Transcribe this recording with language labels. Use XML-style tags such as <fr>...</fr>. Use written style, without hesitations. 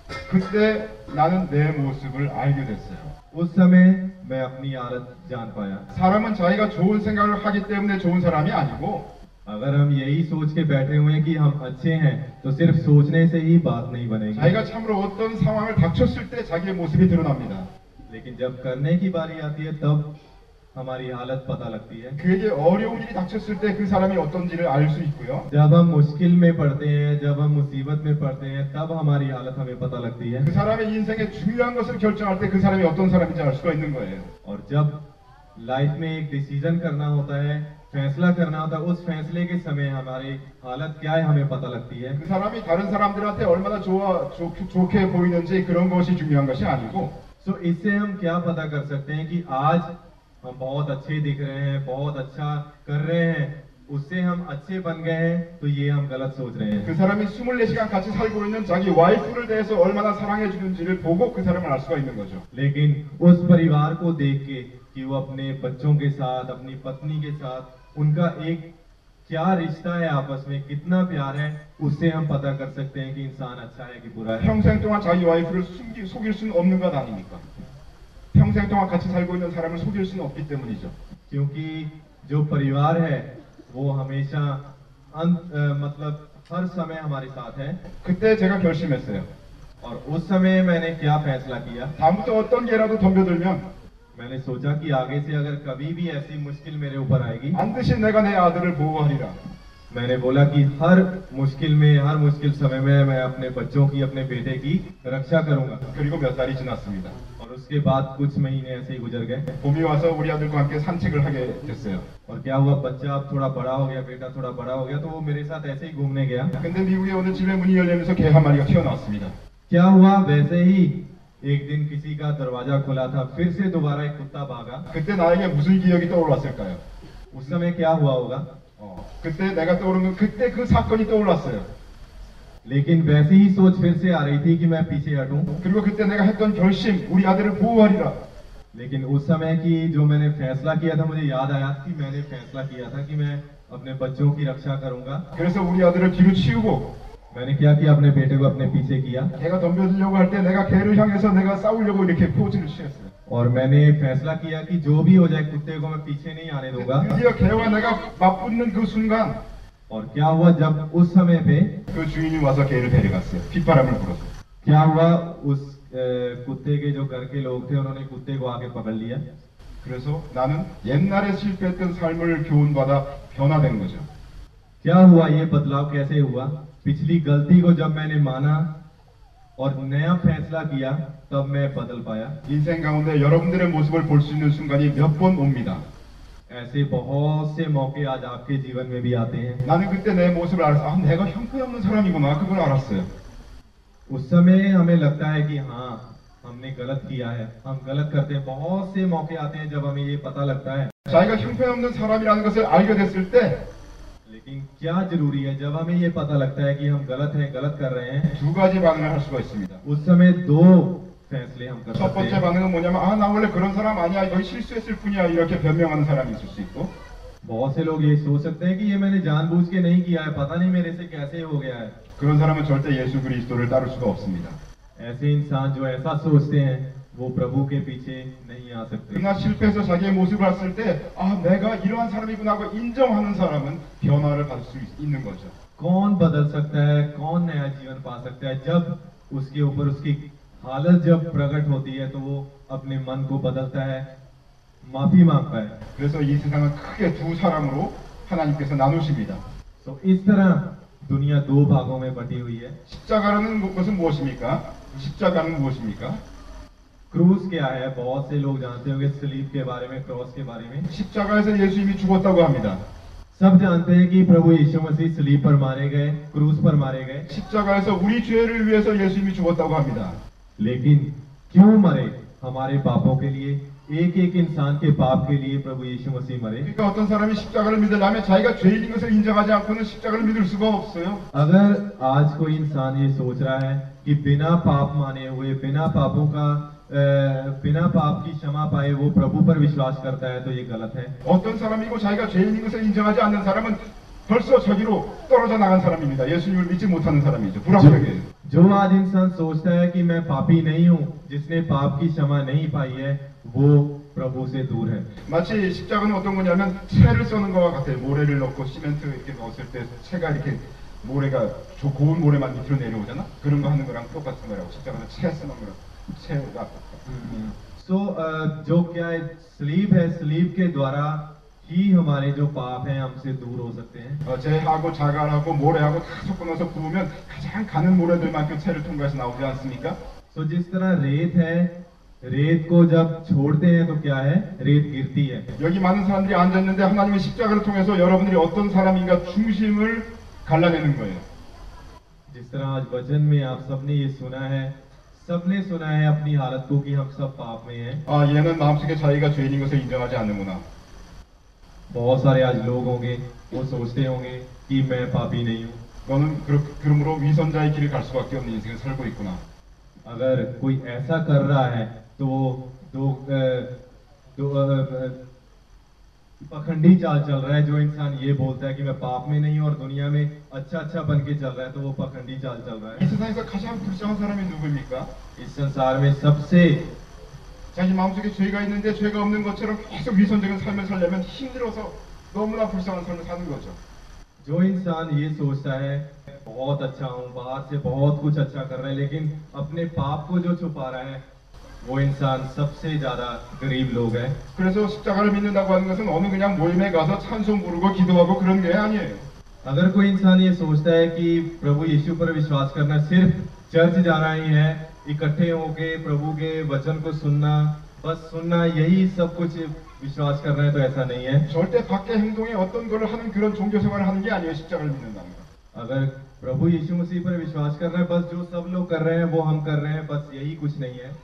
<ko>그때 나는 내 모습을 알게 됐어요.</ko> <hi>उस समय मैं अपनी हालत जान पाया।</hi> <ko>사람은 자기가 좋은 생각을 하기 때문에 좋은 사람이 아니고</ko> <hi>अगर हम यही सोच के बैठे हुए हैं कि हम अच्छे हैं, तो सिर्फ सोचने से ही बात नहीं बनेगी।</hi> <ko>자기가 참으로 어떤 상황을 닥쳤을 때 자기의 모습이 드러납니다.</ko> <hi>लेकिन जब करने की बारी आती है तब हमारी हालत पता लगती है।</hi> <ko>그에게 어려운 일이 닥쳤을 때 그 사람이 어떤지를 알 수 있고요.</ko> <hi>जब हम मुश्किल में पड़ते हैं, जब हम मुसीबत में पड़ते हैं, तब हमारी हालत हमें पता लगती है।</hi> <ko>그 사람의 인생의 중요한 것을 결정할 때 그 사람이 어떤 사람인지 알 수가 있는 거예요.</ko> <hi>और जब लाइफ में एक डिसीजन करना होता है, फैसला करना होता है, उस फैसले के समय हमारी हालत क्या है हमें पता लगती है।</hi> <ko>그 사람이 다른 사람들한테 얼마나 좋게 보이는지 그런 것이 중요한 것이 아니고</ko> <hi>सो इससे हम क्या पता कर सकते हैं कि आज हम बहुत अच्छे दिख रहे हैं, बहुत अच्छा कर रहे हैं, उससे हम अच्छे बन गए हैं, तो ये हम गलत सोच रहे हैं।</hi> <ko>그 사람이 24시간 같이 살고 있는 자기 와이프를 대해서 얼마나 사랑해 주는지를 보고 그 사람을 알 수가 있는 거죠.</ko> <hi>लेकिन उस परिवार को देख के कि वो अपने बच्चों के साथ, अपनी पत्नी के साथ उनका एक क्या रिश्ता है, आपस में कितना प्यार है, उससे हम पता कर सकते हैं कि इंसान अच्छा है कि बुरा है।</hi> <ko>평생 동안 자기 와이프를 속일 수는 없는 것 아닙니까? 평생 동안 같이 살고 있는 사람을 속일 수는 없기 때문이죠.</ko> <hi>क्योंकि जो परिवार है वो हमेशा मतलब हर समय हमारे साथ है।</hi> <ko>그때 제가 결심했어요.</ko> <hi>और उस समय मैंने क्या फैसला किया,</hi> <ko>다음부터 어떤 개라도 덤벼들면</ko> <hi>मैंने सोचा कि आगे से अगर कभी भी ऐसी मुश्किल मेरे ऊपर आएगी,</hi> <ko>반드시 내가 내 아들을 보호하리라.</ko> <hi>मैंने बोला कि हर मुश्किल समय में मैं अपने बच्चों की, अपने बेटे की रक्षा करूंगा।</hi> <ko>그리고 몇 달이 지났습니다.</ko> <hi>और उसके बाद कुछ महीने ऐसे ही गुजर गए।</hi> <ko>봄이 와서 우리 아들과 함께 산책을 하게 됐어요.</ko> <hi>और क्या हुआ, बच्चा अब थोड़ा बड़ा हो गया, बेटा थोड़ा बड़ा हो गया, तो वो मेरे साथ ऐसे ही घूमने गया।</hi> <ko>근데 미국에 오는 집에 문이 열리면서 개 한 마리가 튀어나왔습니다.</ko> <hi>क्या हुआ, वैसे ही एक दिन किसी का दरवाजा खुला था, फिर से दोबारा एक कुत्ता भागा।</hi> <ko>그때 나에게 무슨 기억이 떠올랐을까요?</ko> <hi>उस समय क्या हुआ होगा,</hi> <ko>그때 내가 떠오른 건 그때 그 사건이 떠올랐어요.</ko> <hi>लेकिन वैसी ही सोच फिर से आ रही थी कि मैं पीछे हटूं।</hi> <ko>그리고 그때 내가 했던 결심, 우리 아들을 보호하리라.</ko> <hi>लेकिन उस समय की जो मैंने फैसला किया था, मुझे याद आया कि मैंने फैसला किया था कि मैं अपने बच्चों की रक्षा करूंगा।</hi> <ko>그래서 우리 아들을 뒤로 치우고</ko> <hi>मैंने क्या किया, अपने बेटे को अपने पीछे किया।</hi> <ko>개가 덤벼들려고 할 때 내가 개를 향해서 내가 싸우려고 이렇게 포즈를 취했어요.</ko> <hi>और मैंने फैसला किया कि जो भी हो जाए, कुत्ते को मैं पीछे नहीं आने दूंगा।</hi> <ko>드디어 개와 내가 맞붙는 그 순간</ko> <hi>और क्या हुआ, जब उस समय पे</hi> <ko>그 주인이 와서 개를 데려갔어요. 핏바람을 불어서.</ko> <hi>क्या हुआ, उस कुत्ते के जो घर के लोग थे, उन्होंने कुत्ते को आके पकड़ लिया।</hi> <ko>그래서 나는 옛날에 실패했던 삶을 교훈받아 변화된 거죠.</ko> <hi>क्या हुआ, ये बदलाव कैसे हुआ, पिछली गलती को जब मैंने माना और नया फैसला किया, तब मैं बदल पाया।</hi> <ko>인생 가운데 여러분들의 모습을 볼 수 있는 순간이 몇 번 옵니다.</ko> <hi>ऐसे बहुत से मौके आज आपके जीवन में भी आते हैं।</hi> <ko>나는 그때 내 모습을 알았어. 아, 내가 형편없는 사람이구나. 그걸 알았어요.</ko> <hi>उस समय हमें लगता है कि हाँ, हमने गलत किया है, हम गलत करते हैं। बहुत से मौके आते हैं जब हमें ये पता लगता है।</hi> <ko>자기가 형편없는 사람이라는 것을 알게 됐을 때</ko> <hi>लेकिन क्या जरूरी है, जब हमें ये पता लगता है कि हम गलत हैं, गलत कर रहे हैं,</hi> <ko>두 가지 반응을 할 수가 있습니다.</ko> <hi>उस समय दो फैसले हम कर</hi> <ko>첫</ko> <hi>सकते</hi> <ko>번째</ko> <hi>हैं।</hi> <ko>반응은 뭐냐면 아, 나 원래 그런 사람 아니야. 이거 실수했을 뿐이야. 이렇게 변명하는 사람이 있을 수 있고</ko> <hi>बहुत से लोग ये सोच सकते हैं कि ये मैंने जानबूझ के नहीं किया है, पता नहीं मेरे से कैसे हो गया है।</hi> <ko>그런 사람은 절대 예수 그리스도를 따를 수가 없습니다.</ko> <hi>ऐसे इंसान जो ऐसा सोचते हैं वो प्रभु के पीछे नहीं आ सकते।</hi> <ko>그러나 실패해서 자기의 모습을 봤을 때 아, 내가 이러한 사람이구나 하고 인정하는 사람은 변화를 받을 수 있는 거죠.</ko> <hi>कौन बदल सकता है, कौन नया जीवन पा सकता है? जब उसके ऊपर उसकी हालत जब प्रकट होती है तो वो अपने मन को बदलता है, माफी मांगता है।</hi> <ko>그래서 이 세상은 크게 두 사람으로 하나님께서 나누십니다.</ko> <hi>तो इस तरह दुनिया दो भागों में बटी हुई है।</hi> <ko>십자가라는 것은 무엇입니까? 십자가는 무엇입니까?</ko> <hi>क्रूस क्या है? बहुत से लोग जानते होंगे सलीब के बारे में, क्रॉस के बारे में।</hi> <ko>십자가에서 예수님이 죽었다고 합니다.</ko> <hi>सब जानते हैं कि प्रभु यीशु मसीह सलीब पर मारे गए, क्रूस पर मारे गए।</hi> <ko>십자가에서 우리 죄를 위해서 예수님이 죽었다고 합니다.</ko> <hi>लेकिन क्यों मरे? हमारे पापों के लिए, एक एक इंसान के पाप के लिए प्रभु यीशु मसीह मरे।</hi> <ko>그러니까 어떤 사람이 십자가를 믿으려면 자기가 죄인인 것을 인정하지 않고는 십자가를 믿을 수가 없어요.</ko> <hi>अगर आज कोई इंसान ये सोच रहा है कि बिना पाप माने हुए, बिना पापों का बिना पाप की क्षमा पाए वो प्रभु पर विश्वास करता है तो ये गलत है।</hi> <ko>어떤 사람이고 자기가 죄인인 것을 인정하지 않는 사람은 벌써 저기로 떨어져 나간 사람입니다. 예수님을 믿지 못하는 사람이죠. 불합격이에요.</ko> <hi>जो आज इंसान सोचता है कि मैं पापी नहीं हूँ, जिसने पाप की क्षमा नहीं पाई है, वो प्रभु से दूर है।</hi> <ko>마치 십자가는 어떤 거냐면 채를 써는 것과 같아요. 모래를 넣고 시멘트 이렇게 넣었을 때 채가 이렇게 모래가 고운 모래만 밑으로 내려오잖아. 그런 거 하는 거랑 똑같은 거라고. 십자가는 채 쓰는 거랑 채가</ko> <hi>जो क्या है, सलीब है, सलीब के द्वारा ही हमारे जो पाप हैं हमसे दूर हो सकते हैं।</hi> <ko>재하고 자갈하고 모래하고 다 섞어 넣어서 부으면 가장 가는 모래들만큼 채를 통과해서 나오지 않습니까?</ko> <hi>जिस तरह रेत है, रेत को जब छोड़ते हैं तो क्या है, रेत गिरती है।</hi> <ko>여기 많은 사람들이 앉아 있는데 하나님의 십자가를 통해서 여러분들이 어떤 사람인가 중심을 갈라내는 거예요.</ko> <hi>जिस तरह आज वचन में आप सबने ये सुना है, सबने सुना है अपनी हालत को कि हम सब पाप में हैं।</hi> <ko>아, 얘는 마음속에 자기가 죄인인 것을 인정하지 않는구나.</ko> <hi>बहुत सारे आज लोग होंगे वो सोचते होंगे कि मैं पापी नहीं हूँ।</hi> <ko>너는 그러므로 위선자의 길을 갈 수밖에 없는 인생을 살고 있구나.</ko> <hi>अगर कोई ऐसा कर रहा है तो पखंडी चाल चल रहा है। जो इंसान ये बोलता है कि मैं पाप में नहीं हूँ और दुनिया में अच्छा अच्छा बन के चल रहा है तो वो पखंडी चाल चल रहा</hi> <ko>이</ko> <hi>है।</hi> <ko>세상에서 가장 불쌍한 사람이 누구입니까?</ko> <hi>इस संसार में सबसे</hi> <ko>자기 마음속에 죄가 있는데 죄가 없는 것처럼 계속 위선적인 삶을 살려면 힘들어서 너무나 불쌍한 삶을 사는 거죠.</ko> <hi>जो इंसान ये सोचता है बहुत अच्छा हूँ, बाहर से बहुत कुछ अच्छा कर रहा है, लेकिन अपने पाप को जो छुपा रहा है, वो इंसान सबसे ज्यादा गरीब लोग है।</hi> <ko>그래서 십자가를 믿는다고 하는 것은 어느 그냥 모임에 가서 찬송 부르고 기도하고 그런 게 아니에요.</ko> <hi>अगर कोई इंसान ये सोचता है कि प्रभु यीशु पर विश्वास करना सिर्फ चर्च जाना ही है, इकट्ठे होके प्रभु के वचन को सुनना, बस सुनना, यही सब कुछ विश्वास करना है, तो ऐसा नहीं है।</hi> <ko>절대 밖의 행동에 어떤 거를 하는 그런 종교 생활을 하는 게 아니에요. 십자가를 믿는다는 거.</ko> <hi>अगर प्रभु यीशु मसीह पर विश्वास करना है, बस जो सब लोग कर रहे हैं वो हम कर रहे हैं, बस यही कुछ नहीं है।</hi>